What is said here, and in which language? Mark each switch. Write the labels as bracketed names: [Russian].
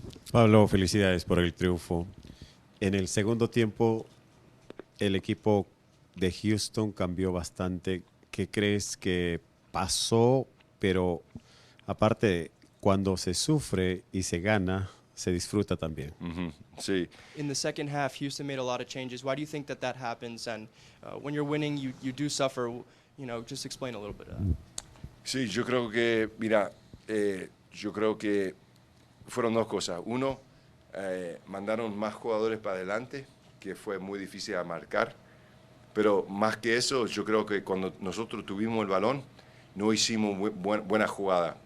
[Spanish] Pablo, felicidades por el triunfo. En el segundo tiempo, el equipo de Houston cambió bastante. ¿Qué crees que pasó? Pero aparte, cuando se sufre y se gana, se disfruta también. Sí. [English] In the second half, Houston made a lot of changes. Why do you think that that happens? And when you're winning, you do suffer. Just explain a little bit of that. [Spanish] Sí, yo creo que, mira, yo creo que fueron dos cosas. Uno, mandaron más jugadores para adelante, que fue muy difícil a marcar. Pero más que eso, yo creo que cuando nosotros tuvimos el balón, no hicimos buena jugada.